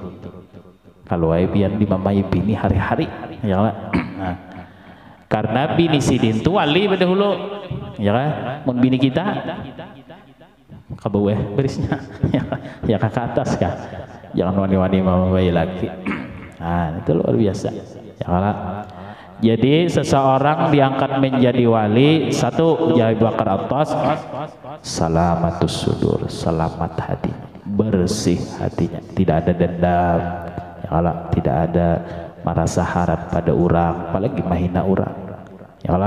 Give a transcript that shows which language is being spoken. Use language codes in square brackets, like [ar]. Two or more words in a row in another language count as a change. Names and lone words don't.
[bjn] Kalau pian dimamai bini hari-hari, ya kan? Nah, karena bini sidin tu wali pada hulu, ya kan? Mun bini kita kabaweh berisnya, ya ke atas kah? Jangan wani-wani mamai lagi. [id] Nah, itu luar biasa, ya kan? Jadi seseorang diangkat menjadi wali, satu Abu Bakar atas [ar] سلامة الصدور, [id] selamat hati, bersih hatinya, tidak ada dendam, ya Allah, tidak ada merasa harap pada orang, apalagi mahina orang, ya Allah.